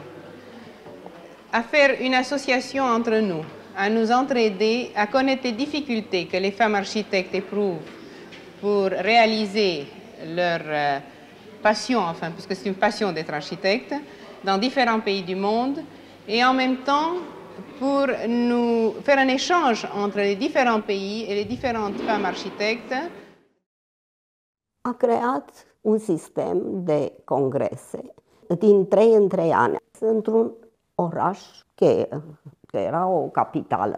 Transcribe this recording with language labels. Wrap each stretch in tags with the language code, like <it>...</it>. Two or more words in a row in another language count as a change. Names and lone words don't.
<fr>À faire une association entre nous, à nous entraider, à connaître les difficultés que les femmes architectes éprouvent pour réaliser leur passion, enfin, parce que c'est une passion d'être architecte, dans différents pays du monde, et en même temps pour nous faire un échange entre les différents pays et les différentes femmes architectes.</fr> <ro>A creat un sistem de congrese din 3 în 3 ani, într-un oraș cheie, că era o capitală.</ro>